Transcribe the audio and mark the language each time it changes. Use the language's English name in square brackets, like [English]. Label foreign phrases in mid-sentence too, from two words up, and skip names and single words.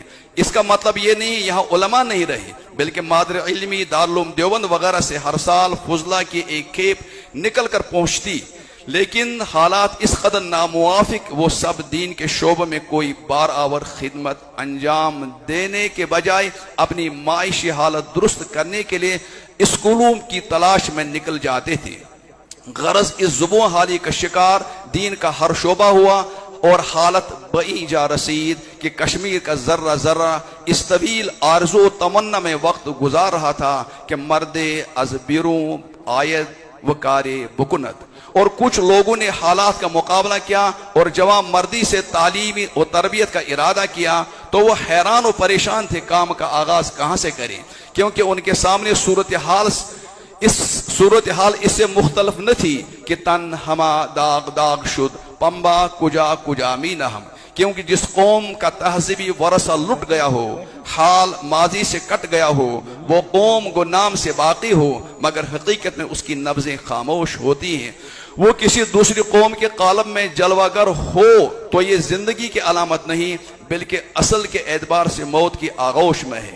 [Urdu] اس کا مطلب یہ نہیں یہاں علماء نہیں رہے، بلکہ مادر علمی دارالعلوم دیوبند وغیرہ سے ہر سال فضلہ کی ایک کھیپ نکل کر پہنچتی، لیکن حالات اس قدر ناموافق، وہ سب دین کے شعبے میں کوئی بار آور خدمت انجام دینے کے بجائے اپنی معاشی حالت درست کرنے کے لیے اسکولوں کی تلاش میں نکل جاتے تھے۔ غرض اس زبوں حالی کا شکار دین کا ہر شعبہ ہوا، اور حالت [Persian] بئی جا رسید [Urdu] کہ کشمیر کا ذرہ ذرہ اس طویل آرزو و تمنا میں وقت گزار رہا تھا کہ [Persian] مرد از بیروں آید و کار بکنت، [Urdu] اور کچھ لوگوں نے حالات کا مقابلہ کیا اور جوان مردی سے تعلیم و تربیت کا ارادہ کیا، تو وہ حیران و پریشان تھے کام کا آغاز کہاں سے کریں، کیونکہ ان کے سامنے صورتحال اس صورتحال اس سے مختلف نہ تھی کہ [Persian] تن ہما داغ داغ شد پمبا کجا کجا می نہ ہم، [Urdu] کیونکہ جس قوم کا تہذیبی ورثہ لٹ گیا ہو، حال ماضی سے کٹ گیا ہو، وہ قوم کو نام سے باقی ہو مگر حقیقت میں اس کی نبضیں خاموش ہوتی ہیں۔ وہ کسی دوسری قوم کے قالب میں جلوہ گر ہو تو یہ زندگی کی علامت نہیں بلکہ اصل کے اعتبار سے موت کی آغوش میں ہے۔